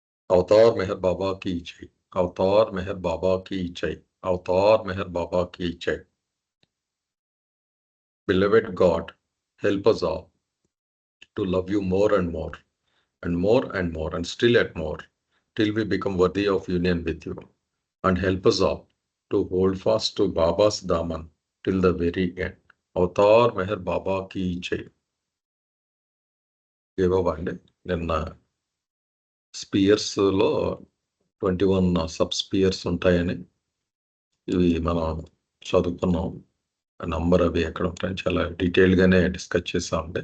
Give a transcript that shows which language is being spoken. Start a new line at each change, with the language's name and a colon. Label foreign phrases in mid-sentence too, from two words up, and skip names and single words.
Hindi: अवतार मेहर बाबा की जय। अवतार मेहर बाबा की जय। अवतार मेहर बाबा की जय।
English: Beloved God, help us all to love you more and more, and more and more, and still at more, till we become worthy of union with you. And help us all to hold fast to Baba's Daman till the very end.
Hindi: अवतार मेहर बाबा की जय.
Telugu: ఏ బాబా అండి నిన్న స్పియర్స్లో 21
English: sub spheres
Telugu: ఉంటాయని ఇవి మనం చదువుకున్నాం. నంబర్ అవి ఎక్కడ ఉంటాయని చాలా డీటెయిల్గానే డిస్కస్ చేసామండి.